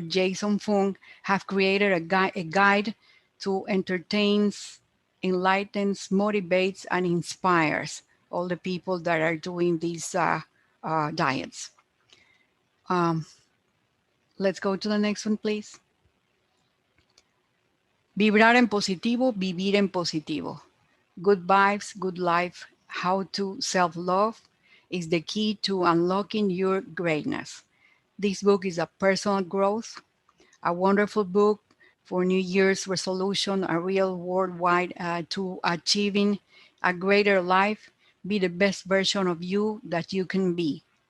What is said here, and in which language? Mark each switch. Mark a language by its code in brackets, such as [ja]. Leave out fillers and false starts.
[en] Jason Fung have created a guide to entertains, enlightens, motivates, and inspires all the people that are doing these diets. Let's go to the next one, please. [es] Vibrar en positivo, vivir en positivo. [en] Good vibes, good life, how to self-love is the key to unlocking your greatness. This book is a personal growth, a wonderful book for New Year's resolution, a real worldwide to achieving a greater life, be the best version of you that you can be.